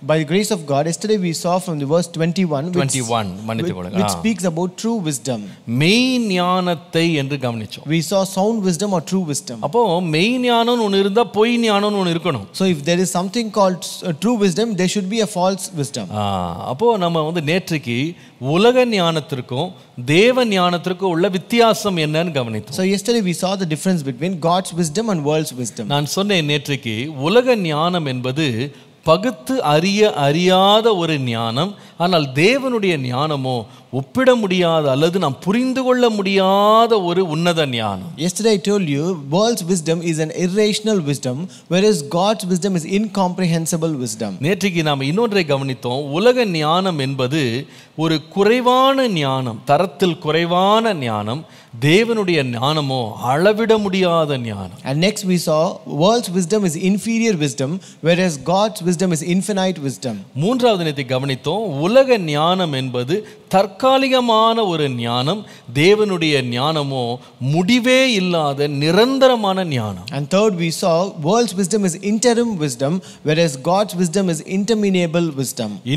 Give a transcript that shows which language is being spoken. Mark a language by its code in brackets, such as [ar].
[en] By the grace of God, yesterday we saw from the verse 21 which speaks about true wisdom. [ta] மெய் ஞானத்தை என்று கவனிச்சோம். [en] We saw sound wisdom or true wisdom. [ta] அப்போ மெய் ஞானம் ஒன்னு இருந்தா பொய் ஞானம் ஒன்னு இருக்கணும். [en] So if there is something called true wisdom, there should be a false wisdom. [ta] அப்போ நம்ம நேற்றைக்கு உலக ஞானத்திற்கும் தேவ ஞானத்திற்கும் உள்ள வித்தியாசம் என்னன்னு கவனித்தோம். [en] So yesterday we saw the difference between God's wisdom and world's wisdom. [ta] நான் சொன்னேன் நேற்றைக்கு உலக ஞானம் என்பது பகுத்து அறியாத ஒரு ஞானம். ஆனால் தேவனுடைய ஞானமோ ஒப்பிட முடியாத அல்லது நாம் புரிந்து கொள்ள முடியாத ஒரு உன்னத ஞானம். [en] Yesterday I told you world's wisdom is an irrational wisdom, whereas God's wisdom is incomprehensible wisdom. [ta] நேற்றைக்கு நாம் இன்னொன்றை கவனித்தோம். உலக ஞானம் என்பது ஒரு குறைவான ஞானம், தரத்தில் குறைவான ஞானம். தேவனுடைய ஞானமோ அளவிட முடியாத ஞானம். [en] And next we saw world's wisdom is inferior wisdom, whereas God's wisdom is infinite wisdom. [ta] மூன்றாவது நேற்றை கவனித்தோம். உலக ஞானம் என்பது தற்காலிகமான ஒரு ஞானம். தேவனுடைய ஞானமோ முடிவே இல்லாத நிரந்தரமான ஞானம். [en] And third we saw world's wisdom is interim wisdom, whereas God's wisdom is interminable wisdom.